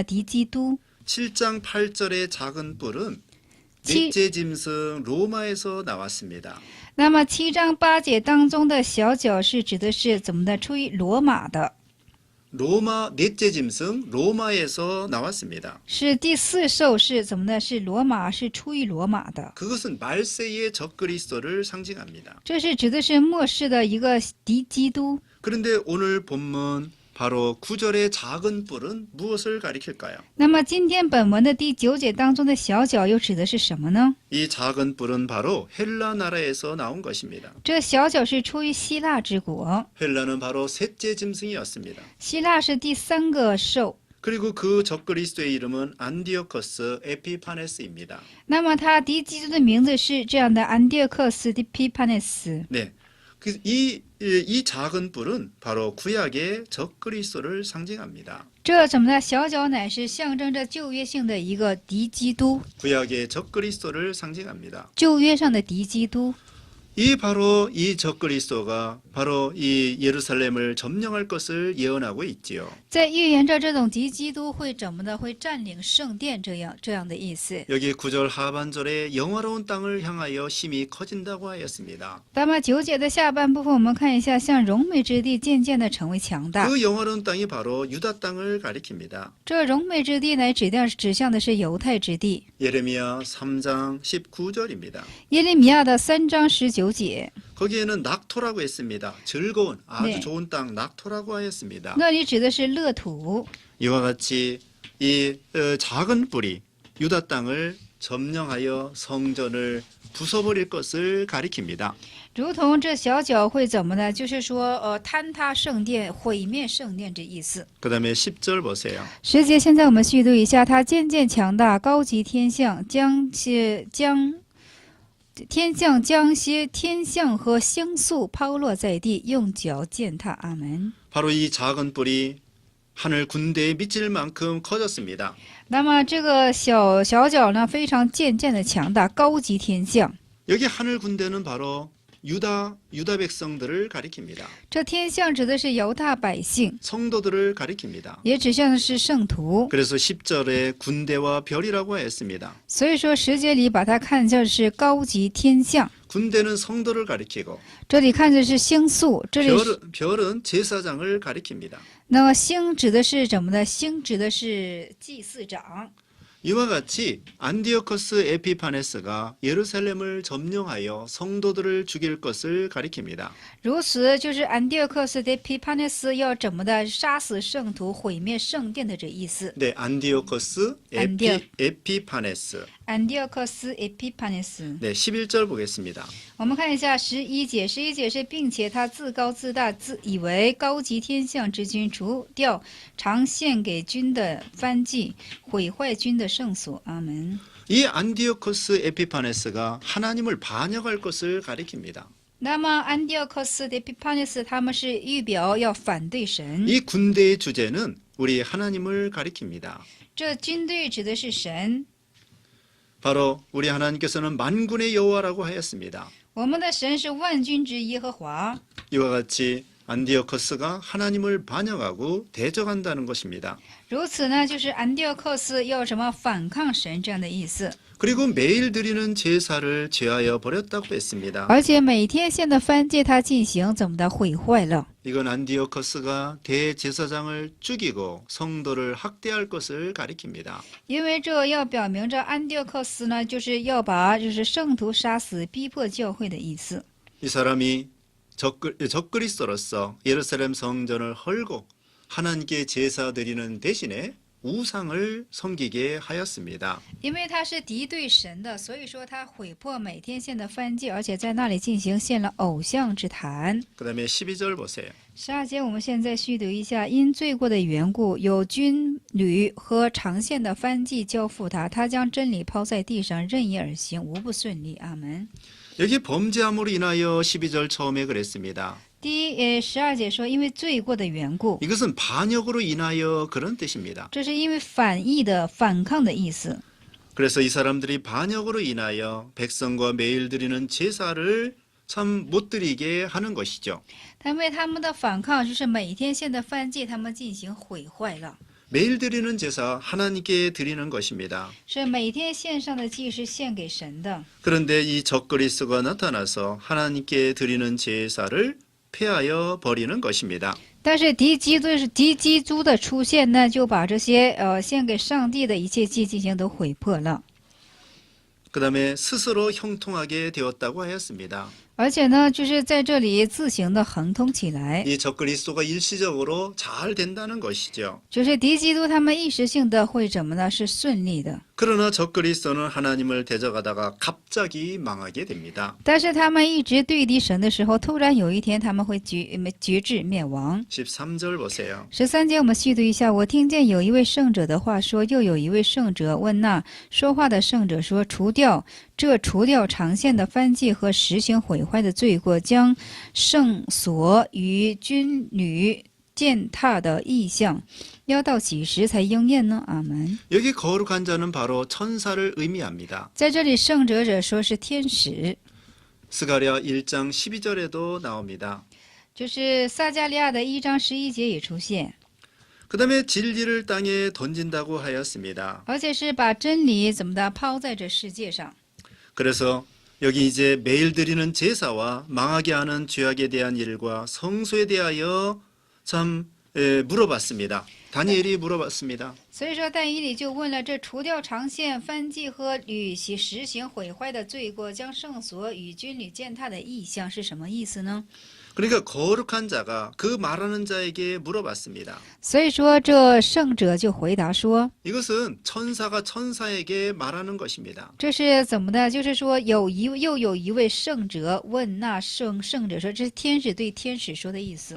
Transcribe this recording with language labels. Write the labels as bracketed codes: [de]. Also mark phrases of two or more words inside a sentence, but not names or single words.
[zh] 敌基督。 [ko] 7장 8절의 작은 뿔은 칠- 넷째 짐승 로마에서 나왔습니다. [zh] 那么7章8节当中的小角是指的是怎么的？出于罗马的。 [ko] 로마 넷째 짐승 로마에서 나왔습니다. [zh] 是第四兽是怎么呢？是罗马，是出于罗马的。 [ko] 그것은 말세의 적그리스도를 상징합니다. [zh] 这是指的是末世的一个敌基督。 [ko] 그런데 오늘 본문 바로 9절의 작은 뿔은 무엇을 가리킬까요? [zh] 那么今天本文的第9节当中的小角又指的是什么呢？ [ko] 이 작은 뿔은 바로 헬라 나라에서 나온 것입니다. [zh] 这小角是出于希腊之国， [ko] 헬라는 바로 셋째 짐승이었습니다. [zh] 希腊是第3个兽。 [ko] 그리고 그 적그리스도의 이름은 안디오커스 에피파네스입니다. [zh] 那么他敌基督的名字是这样的：安迪克斯的皮帕内斯。 [ko] 네, 이 작은 뿔은 바로 구약의 적그리스도를 상징합니다. [zh] 这怎么呢？小角乃是象征着旧约性的一个敌基督， [ko] 구약의 적그리스도를 상징합니다. [zh] 旧约上的敌基督。 [ko] 바로 이 적그리스도가 바로 이 예루살렘을 점령할 것을 예언하고 있지요. [zh] 在预言着这种敌基督会怎么的？会占领圣殿这样的意思。 [ko] 여기 9절 하반절에 영화로운 땅을 향하여 힘이 커진다고 하였습니다. [zh] 那么9节的下半部分，我们看一下，像荣美之地渐渐的成为强大。 [ko] 그 영화로운 땅이 바로 유다 땅을 가리킵니다. [zh] 这荣美之地乃指向的是犹太之地。 [ko] 예레미야 3장 19절입니다. [zh] 耶利米亚的3章19节， [ko] 거기에는 낙토라고 했습니다. 즐거운 아주 네. 좋은 땅 낙토라고 하였습니다. [zh] 那里指的是乐土。 [ko] 이와 같이 이 작은 뿔이 유다 땅을 점령하여 성전을 부숴버릴 것을 가리킵니다. [zh] 如同这小角会怎么呢？就是说，坍塌圣殿、毁灭圣殿这意思。 [ko] 그 다음에 10절 보세요. [zh] 10 节，现在我们续读一下，它渐渐强大，高级天象，将些天象和星宿抛落在地，用脚践踏。阿门。 [ko] 바로 이 작은 뿔이 하늘 군대에 미칠 만큼 커졌습니다. [zh] 那么这个小角呢，非常渐渐的强大，高级天象。 [ko] 여기 하늘 군대는 바로 유다 백성들을 가리킵니다. [zh] 这天象指的是犹大百姓， [ko] 성도들을 가리킵니다. [zh] 也指向的是圣徒。 [ko] 그래서 10절에 군대와 별이라고 했습니다. [zh] 所以说10节里把它看作是高级天象， [ko] 군대는 성도를 가리키고 [zh] 这里看的是星宿，这里是 [ko] 별은 제사장을 가리킵니다. [zh] 那么星指的是什么呢？星指的是祭祀长。 [ko] 이와 같이 안디오커스 에피파네스가 예루살렘을 점령하여 성도들을 죽일 것을 가리킵니다. [zh] 如此，就是安迪克斯的皮帕内斯要怎么的杀死圣徒、毁灭圣殿的这意思。 [ko] 네, 안디오커스 에피파네스. [zh] 安迪克斯 에피파네스。 [ko] 네, 11절 보겠습니다. [zh] 我们看一下11节，11节是，并且他自高自大，自以为高级天象之君，除掉常献给君的燔祭，毁坏君的圣所。阿门。 [ko] 이 안디오커스 에피파네스가 하나님을 반역할 것을 가리킵니다. [zh] 那么安迪克斯的皮帕内斯他们是预表要反对神， [ko] 이 군대의 주제는 우리 하나님을 가리킵니다. [zh] 这军队指的是神。 [ko] 바로 우리 하나님께서는 만군의 여호와라고 하였습니다. [zh] 我们的神是万军之耶和华。 [ko] 이와 같이 안디오커스가 하나님을 반역하고 대적한다는 것입니다. [zh] 如此呢，就是安迪克斯要什么反抗神这样的意思。 [ko] 그리고 매일 드리는 제사를 제하여 버렸다고 했습니다. [zh] 而且每天献的燔祭，他进行怎么的毁坏了？ [ko] 이건 안디오커스가 대제사장을 죽이고 성도를 학대할 것을 가리킵니다. [zh] 因为这要表明着安迪克斯呢，就是要把圣徒杀死、逼迫教会的意思。 [ko] 이 사람이 적그리스도로서 예루살렘 성전을 헐고 하나님께 제사 드리는 대신에 우상을 섬기게 하였습니다. [zh] 因为他是敌对神的，所以说他毁破每天献的燔祭，而且在那里进行献了偶像之坛。 [ko] 그 다음에 12절 보세요. [zh] 12 节，我们现在续读一下：因罪过的缘故，有军旅和常献的燔祭交付他，他将真理抛在地上，任意而行，无不顺利。阿门。 [ko] 여기 범죄함으로 인하여 12절 처음에 그랬습니다. [zh] 第12节说，因为罪过的缘故， [ko] 이것은 반역으로 인하여 그런 뜻입니다. [zh] 这是因为反义的、反抗的意思。 [ko] 그래서 이 사람들이 반역으로 인하여 백성과 매일 드리는 제사를 참 못 드리게 하는 것이죠. [zh] 他为他们的反抗，就是每天献的燔祭，他们进行毁坏了。 [ko] 매일 드리는 제사 하나님께 드리는 것입니다. [zh] 是每天献上的祭是献给神的。 [ko] 그런데 이 적그리스도가 나타나서 하나님께 드리는 제사를 폐하여 버리는 것입니다. [zh] 但是敌基督的出现呢，就把这些献给上帝的一切祭进行都毁破了。 [ko] 그다음에 스스로 형통하게 되었다고 하였습니다. [zh] 而且呢，就是在这里自行的亨通起来， [ko] 이 적그리스도가 일시적으로 잘 된다는 것이죠. [zh] 就是敌基督他们一时性的会怎么呢？是顺利的， [ko] 그러나 적그리스도는 하나님을 대적하다가 갑자기 망하게 됩니다. [zh] 但是他们一直对敌神的时候，突然有一天他们会绝志灭亡。 [ko] 13절 보세요. [zh] 13 节我们细读一下，我听见有一位圣者的话说，又有一位圣者问那说话的圣者说：除掉长线的燔祭和实行毁坏的罪过，将圣所与军旅践踏的意象，要到几时才应验呢？阿门。 [ko] 여기 거룩한 자는 바로 천사를 의미합니다. [zh] 在这里，圣者说是天使， [ko] 스가랴 1장 12절에도 나옵니다. [zh] 就是撒加利亚的1章11节也出现， [ko] 그다음에 진리를 땅에 던진다고 하였습니다. [zh] 而且是把真理怎么的抛在这世界上。 [ko] 그래서 여기 이제 매일 드리는 제사와 망하게 하는 죄악에 대한 일과 성소에 대하여 참 물어봤습니다. 다니엘이 물어봤습니다. [zh] 所以说，但以理就问了：这除掉长线燔祭和履行实行毁坏的罪过，将圣所与军旅践踏的意象是什么意思呢？ [ko] 그러니까 거룩한 자가 그 말하는 자에게 물어봤습니다. [zh] 所以说，这圣者就回答说： [ko] 이것은 천사가 천사에게 말하는 것입니다. [zh] 这是怎么的？就是说，又有一位圣者问那圣者说：这是天使对天使说的意思。